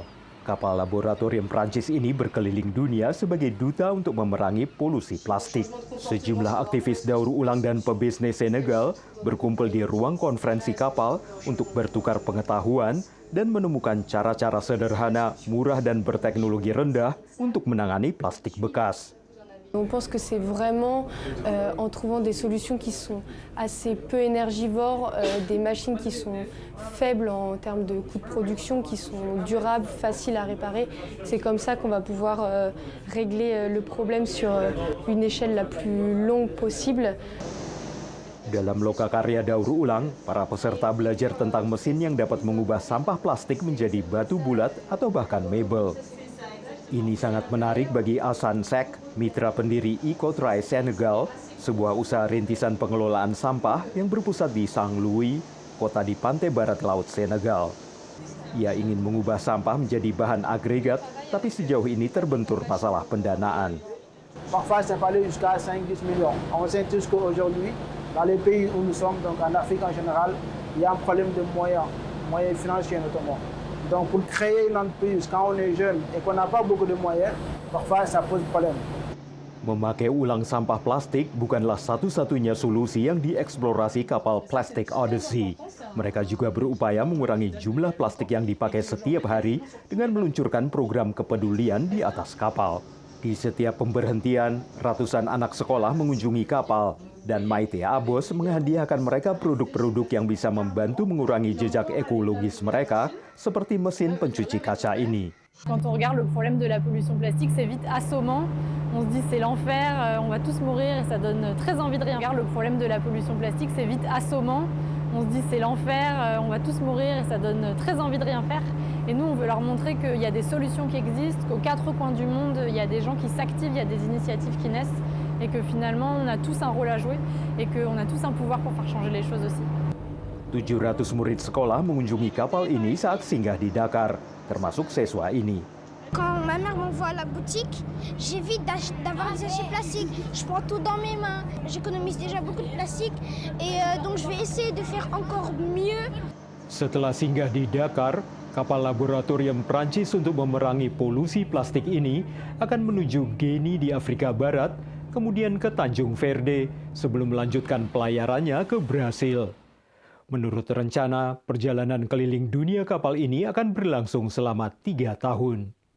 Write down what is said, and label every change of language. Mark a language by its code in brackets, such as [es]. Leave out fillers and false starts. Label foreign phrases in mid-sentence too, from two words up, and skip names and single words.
[id] Kapal laboratorium Prancis ini berkeliling dunia sebagai duta untuk memerangi polusi plastik. Sejumlah aktivis daur ulang dan pebisnis Senegal berkumpul di ruang konferensi kapal untuk bertukar pengetahuan dan menemukan cara-cara sederhana, murah dan berteknologi rendah untuk menangani plastik bekas. [fr] On pense que c'est vraiment en trouvant des solutions qui sont assez peu énergivores, des machines qui sont faibles en termes de coûts de production, qui sont durables, faciles à réparer. C'est comme ça qu'on va pouvoir régler le problème sur une échelle la plus longue possible. [id] Dalam lokakarya daur ulang, para peserta belajar tentang mesin yang dapat mengubah sampah plastik menjadi batu bulat atau bahkan mebel. Ini sangat menarik bagi Asan Sek, mitra pendiri Ecotry Senegal, sebuah usaha rintisan pengelolaan sampah yang berpusat di Saint-Louis, kota di pantai barat laut Senegal. Ia ingin mengubah sampah menjadi bahan agregat, tapi sejauh ini terbentur masalah pendanaan. [fr] Parfois, ça peut aller jusqu'à 5-10 millions. On sait tous qu'aujourd'hui, dans les pays où nous sommes, donc en Afrique en général, il y a un problème de moyens financiers notamment. Donc pour créer une entreprise, quand on est jeune et qu'on n'a pas beaucoup de moyens, parfois ça pose problème. [id] Memakai ulang sampah plastik bukanlah satu-satunya solusi yang dieksplorasi kapal Plastic Odyssey. Mereka juga berupaya mengurangi jumlah plastik yang dipakai setiap hari dengan meluncurkan program kepedulian di atas kapal. Di setiap pemberhentian, ratusan anak sekolah mengunjungi kapal, dan Maite Abos menghadiahkan mereka produk-produk yang bisa membantu mengurangi jejak ekologis mereka, seperti mesin pencuci kaca ini. [fr] Quand on regarde le problème de la pollution plastique, c'est vite assommant. On se dit c'est l'enfer, on va tous mourir et ça donne très envie de rien. Regarde le problème de la pollution plastique, c'est vite assommant. On se dit c'est l'enfer, on va tous mourir et ça donne très envie de rien faire. Et nous, on veut leur montrer qu'il y a des solutions qui existent, qu'aux 4 coins du monde, il y a des gens qui s'activent, il y a des initiatives qui naissent et que finalement, on a tous un rôle à jouer et qu'on a tous un pouvoir pour faire changer les choses aussi. [id] 700 murid sekolah mengunjungi kapal ini saat singgah di Dakar, termasuk siswa ini. [fr] Quand ma mère m'envoie à la boutique, j'évite d'avoir des sachets plastiques. Je prends tout dans mes mains. J'économise déjà beaucoup de plastique et donc je vais essayer de faire encore mieux. [id] Setelah singgah di Dakar, kapal laboratorium Prancis untuk memerangi polusi plastik ini akan menuju Guinea di Afrika Barat, kemudian ke Tanjung Verde sebelum melanjutkan pelayarannya ke Brasil. Menurut rencana, perjalanan keliling dunia kapal ini akan berlangsung selama 3 tahun.